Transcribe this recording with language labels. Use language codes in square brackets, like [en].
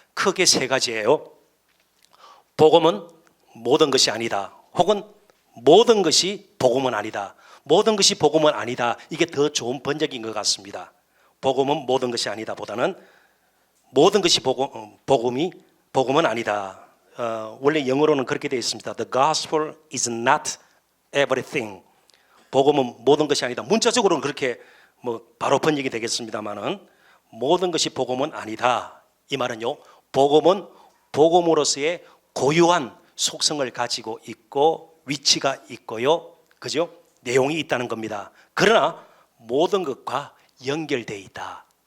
[ko] 크게 세 가지예요. 복음은 모든 것이 아니다. 혹은 모든 것이 복음은 아니다. 모든 것이 복음은 아니다. 이게 더 좋은 번역인 것 같습니다. 복음은 모든 것이 아니다 보다는 모든 것이 복음은 아니다. 원래 영어로는 그렇게 되어 있습니다. [en] The gospel is not everything. [ko] 복음은 모든 것이 아니다. 문자적으로는 그렇게 바로 번역이 되겠습니다만은, 모든 것이 복음은 아니다. 이 말은요, 복음은 복음으로서의 고유한 속성을 가지고 있고 위치가 있고요, 그죠? 내용이 있다는 겁니다. 그러나 모든 것과 연결되어 있다.